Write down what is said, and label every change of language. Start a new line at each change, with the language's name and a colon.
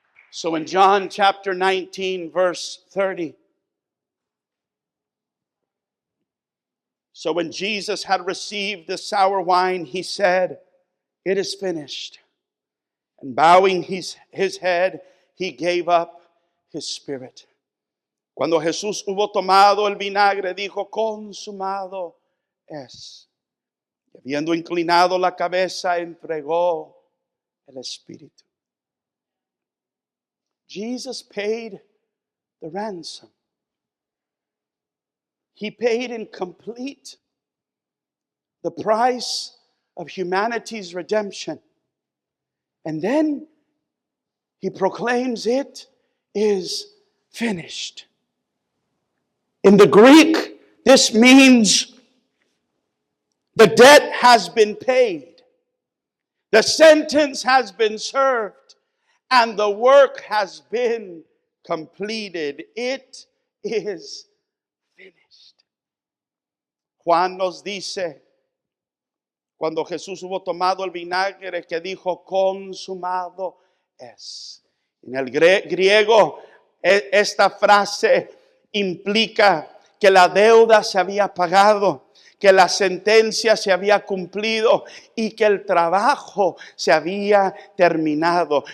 English: So in John chapter 19 verse 30, so when Jesus had received the sour wine, he said, "It is finished." And bowing his head, he gave up his spirit.
Spanish: Cuando Jesús hubo tomado el vinagre, dijo, consumado es. Y habiendo inclinado la cabeza, entregó el espíritu.
English: Jesus paid the ransom. He paid in complete the price of humanity's redemption. And then he proclaims it is finished. In the Greek, this means the debt has been paid, the sentence has been served, and the work has been completed. It is finished.
Spanish: Juan nos dice, cuando Jesús hubo tomado el vinagre, que dijo, consumado es. En el griego, esta frase implica que la deuda se había pagado, que la sentencia se había cumplido y que el trabajo se había terminado.